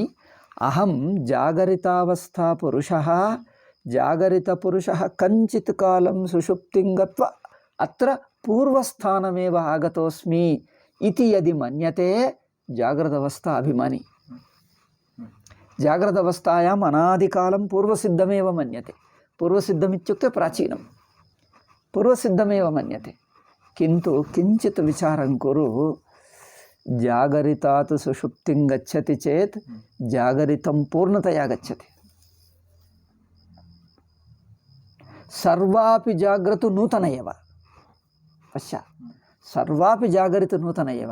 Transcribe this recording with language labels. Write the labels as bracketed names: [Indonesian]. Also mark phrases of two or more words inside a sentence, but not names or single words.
[Sanskrit] అహం జాగరితావస్థా పురుషः, జాగరితపురుషः కంచిత్ కాలం సుషుప్తిం గత్వా అత్ర పూర్వస్థానమేవ ఆగతోస్మి ఇతి యది మన్యతే జాగ్రత్తవస్థా అభిమాని. జాగ్రత్తవస్థాయాం అనాదికాలం పూర్వసిద్ధమేవ మన్యతే. పూర్వసిద్ధమిత్యుక్తే ప్రాచీనం, పూర్వసిద్ధమేవ మన్యతే. కింటు కించిత్ విచారం కురు. जागरितात् सुषुप्तिं गच्छति चेत् जागरितं पूर्णतया गच्छति। सर्वापि जाग्रतु नूतन एव। पश्य, सर्वापि जागरित नूतन एव।